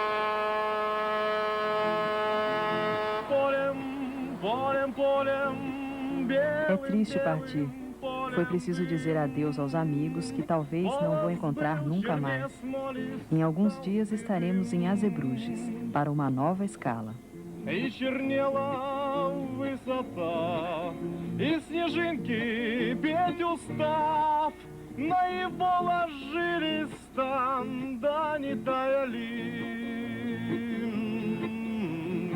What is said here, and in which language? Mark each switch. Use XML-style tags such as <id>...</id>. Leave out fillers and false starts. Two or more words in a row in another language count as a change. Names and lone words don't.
<ru>Полем, полем, полем.</ru> <pt>É triste partir. Foi preciso dizer adeus aos amigos que talvez não vou encontrar nunca mais. Em alguns dias estaremos em Azebruges para uma nova escala.</pt> <ru>И чернела высота, и снежинки петь устав, на его ложились там, да не таяли.</ru>